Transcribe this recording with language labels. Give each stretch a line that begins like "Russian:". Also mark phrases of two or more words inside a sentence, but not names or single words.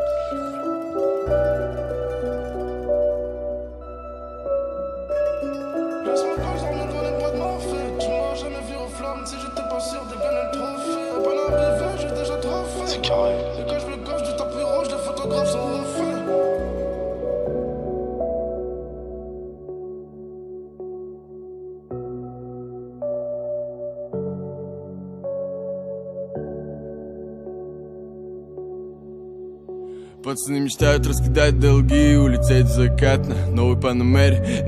French: Laisse mon cash dormir dans les bras de mon Orphée. Tu m'aurais jamais vu aux flammes si j'étais pas sûr de gagner le trophée. À peine arrivé, j'ai déjà trop fait. Et quand je me cache du tapis rouge, les photographes sont refaits.
Russian: Пацаны мечтают раскидать долги и улететь в закат на новой панамере.